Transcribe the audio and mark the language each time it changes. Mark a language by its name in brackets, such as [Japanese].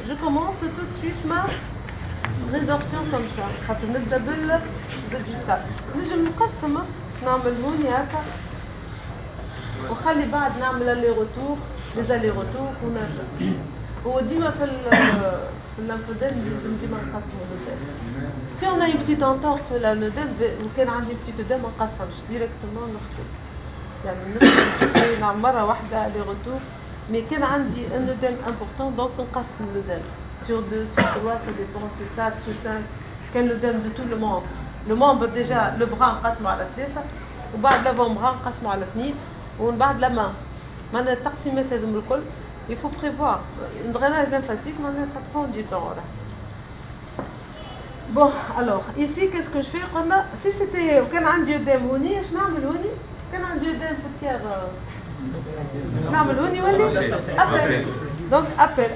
[French] Je commence tout de suite ma résorption comme ça. [Arabic] خاطر نبدأ بالديستال. نجم نقسمها نعمل هوني هكا وخلي بعد نعمل لي روتور لي روتور ونرجع. هو ديما في الليمفودème لازم ديما نقسموا الأودème. [French] Si on a une petite entorse [Arabic] في الأودème وكان عندي [French] petite [Arabic] أودème ما نقسمش ديريكتومون نخدم. يعني نعمل مرة واحدة لي روتور mais كان عندي un أودème important donc نقسم الأودème sur 2 sur 3 [French] ça dépend [Arabic] sur 4 sur 5 كان الأودème [French] de tout le membre. Le membre déjà le bras [Arabic] نقسمه على 3 وبعد [French] l'avant-bras [Arabic] نقسمه على 2 ومن بعد [French] la main. [Arabic] معناها التقسيمات هذم الكل [French] il faut prévoir. Un drainage lymphatique, ça prend du temps. Là. Bon, alors, ici, qu'est-ce que je fais? Si c'était quand un diodème, je n'ai quand un diodème fautière, je n'ai appel. Donc, appel.